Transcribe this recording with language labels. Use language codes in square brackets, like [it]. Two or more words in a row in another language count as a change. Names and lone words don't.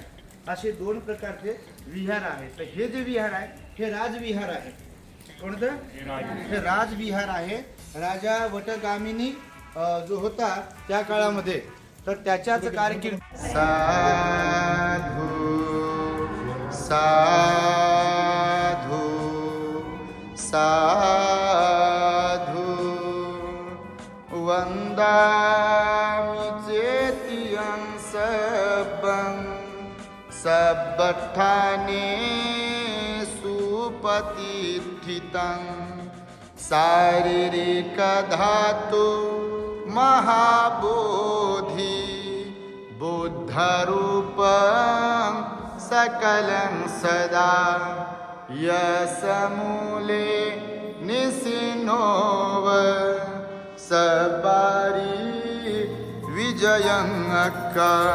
[mr] असे 2 प्रकारचे विहार आहेत. तर हे जे विहार आहे हे राजविहार आहे. कोणतं? हे राजविहार आहे. राजा वटगामिनी जो होता त्या काळामध्ये, तर त्याच्याच कारकीर्द [pi] साधु साधु साधु वंदामि चेतियं सबठाने सुपतिष्ठितं शारीरिक धातु महाबोधि बुद्धरूपं सकलं सदा यसमूले निसिनोव सबारी विजयं अक्का.